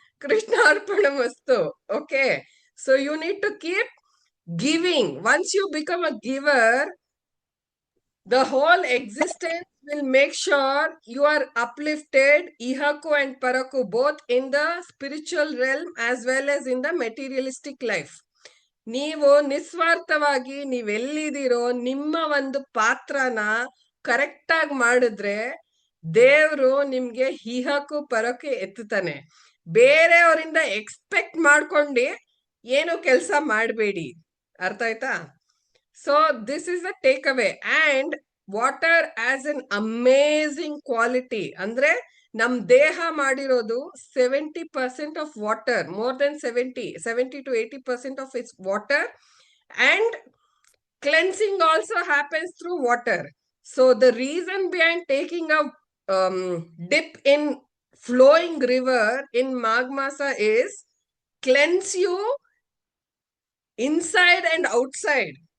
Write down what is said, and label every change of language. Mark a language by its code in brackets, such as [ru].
[en] Krishna Arpanamastu. Okay. So you need to keep giving. Once you become a giver, the whole existence will make sure you are uplifted, ihaku and paraku, both in the spiritual realm as well as in the materialistic life. [kn] ನೀವು ನಿಸ್ವಾರ್ಥವಾಗಿ ನೀವೆಲ್ಲಿದ್ದೀರೋ ನಿಮ್ಮ ಒಂದು ಪಾತ್ರನ correct ಆಗಿ ಮಾಡಿದ್ರೆ ದೇವ್ರು ನಿಮ್ಗೆ ಹಿಹಕು ಪರಕ್ಕೆ ಎತ್ತುತ್ತಾನೆ. ಬೇರೆಯವರಿಂದ expect ಮಾಡ್ಕೊಂಡು ಏನು ಕೆಲಸ ಮಾಡಬೇಡಿ. ಅರ್ಥ ಆಯ್ತಾ? [en] So this is the take away. And water as an amazing quality. [kn] ಅಂದ್ರೆ ನಮ್ ದೇಹ ಮಾಡಿರೋದು [en] 70% of water, more than 70 to 80% of its water. And cleansing also happens through water. So the reason behind taking a dip in flowing river in Magh Masa is cleanse you inside and outside.